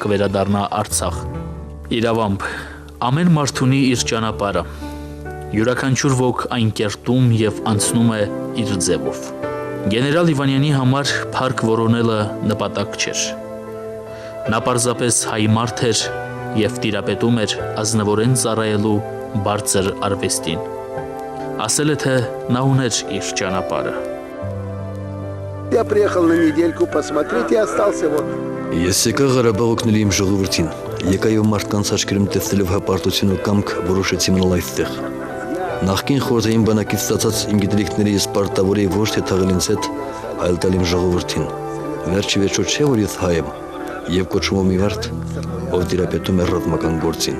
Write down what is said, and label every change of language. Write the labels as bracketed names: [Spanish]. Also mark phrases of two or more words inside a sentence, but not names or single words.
[Armenian] կվերադառնա Արցախ։ Իրավամբ, ամեն մարդ ունի իր ճանապարհը։ Յուրաքանչյուր ոք այն կերտում և անցնում է իր ձևով։ Գեներալ Իվանյանի համար փառք որոնելը նպատակ չէր։ Նա պարզապես հայ մարդ էր և տիրապետում էր ազնվորեն ծառայելու բարձր արվեստին։ Ասել է, թե նա ուներ իր ճանապարհը։ [Russian] Я приехал на недельку посмотреть и остался вот. [Armenian] Ես եկա Ղարաբաղ օգնել իմ ժողովրդին, եկա և մարդկանց աչքերում տեսնելով հպարտություն ու կամք որոշեցի մնալ այստեղ։ Նախկին խորհրդային բանակից ստացած իմ գիտելիքների ես պարտավոր էի ոչ թե թաղել ինձ հետ, այլ տալ իմ ժողովրդին։ Վերջի վերջո չէ, որ ես հայ եմ և կոչվում եմ մի մարդ, ով տիրապետում է ռազմական գործին։